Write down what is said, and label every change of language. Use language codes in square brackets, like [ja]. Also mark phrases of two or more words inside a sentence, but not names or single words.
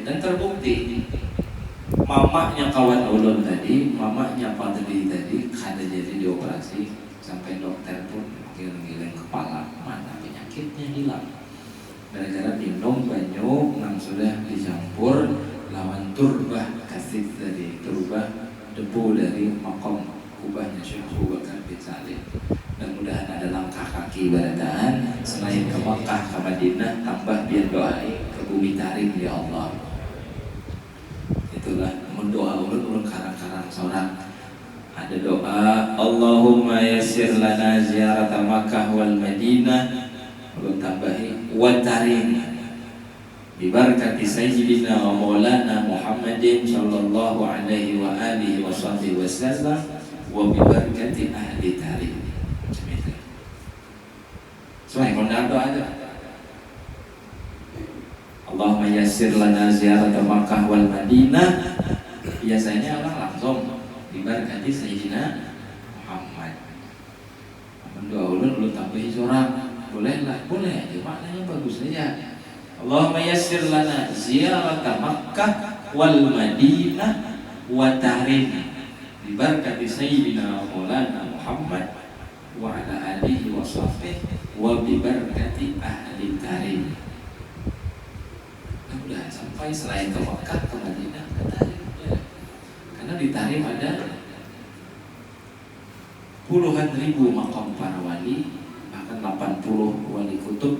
[bjn] Dan terbukti mamanya kawan ulun tadi, mamanya Fadli tadi kada jadi dioperasi sampai dokter pun giling-giling kepala, mana penyakitnya hilang gara-gara minum banyu yang sudah dicampur lawan turbah kasih dari turbah debu dari makom kubahnya Syekh Abu Bakar bin Salim. Mudah-mudahan ada langkah kaki barataan selain ke Makkah, ke Madinah, tambah biar doain ke bumi Tarim [ar] يا الله. [bjn] Itulah mendoa ulun karang-karang seorang. Ada doa [ar] اللهم يسر لنا زيارة مكة والمدينة, [bjn] ulun tambahi [ar] وتريم ببركة سيدنا ومولانا محمد صلى الله عليه وعلى آله وصحبه وسلم وببركة أهل تريم. [bjn] Soalnya kalau doa ada [ar] اللهم يسر لنا زيارة مكة والمدينة, [bjn] biasanya orang langsung diberkati Sayyidina Muhammad. Mendoa ulun tambahi seorang, boleh aja, maknanya bagus saja. [ar] اللهم يسر لنا زيارة مكة والمدينة وتريم, diberkati سيدنا مولانا محمد وعلى آله وصحبه وببركة أهل تريم. [bjn] Mudah sampai selain ke Makkah, ke Madinah, ke Tarim ya. Karena di Tarim ada puluhan ribu makam para wali, bahkan 80 wali kutub.